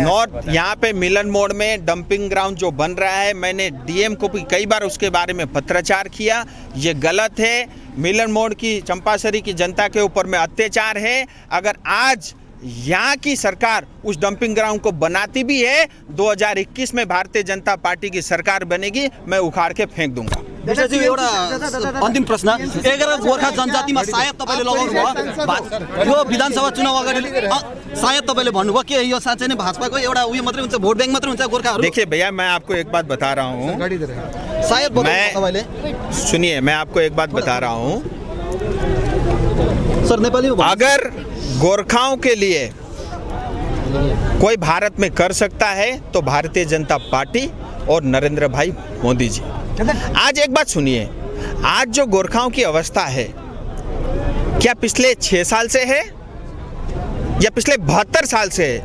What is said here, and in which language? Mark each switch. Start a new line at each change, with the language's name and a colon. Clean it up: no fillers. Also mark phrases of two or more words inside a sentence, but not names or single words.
Hindi: नॉर्थ यहाँ पे मिलन मोड़ में
English: dumping ground
Hindi: जो बन रहा है, मैंने डीएम को भी कई बार उसके बारे में पत्राचार किया। ये गलत है। मिलन मोड़ की चंपासरी की जनता के ऊपर में अत्याचार है। अगर आज यहाँ की सरकार उस
English: dumping ground
Hindi: को बनाती भी है, 2021 में भारतीय जनता पार्टी की सरकार बनेगी, मैं उखाड़ के फेंक दूंगा।
Nepali: एउटा अन्तिम प्रश्न, 11 गोर्खा जनजातिमा सायद तपाईँले लगाउनु भयो यो विधानसभा चुनाव अगाडि, सायद तपाईँले भन्नुभयो कि यो साँच्चै नै भाजपाको एउटा उयो मात्रै हुन्छ,
English: vote bank
Nepali: मात्रै हुन्छ गोर्खाहरू?
Hindi: देखिए भैया, मैं आपको एक बात बता रहा हूँ,
Nepali: सायद तपाईँले
Hindi: सुनिए, मैं आपको एक बात बता रहा हूँ सर, नेपाली में अगर गोरखाओं के लिए कोई भारत में कर सकता है तो भारतीय जनता पार्टी और नरेंद्र भाई मोदी जी। आज एक बात सुनिए, आज जो गोरखाओं की अवस्था है, क्या पिछले 6 साल से है या पिछले 72 साल से है?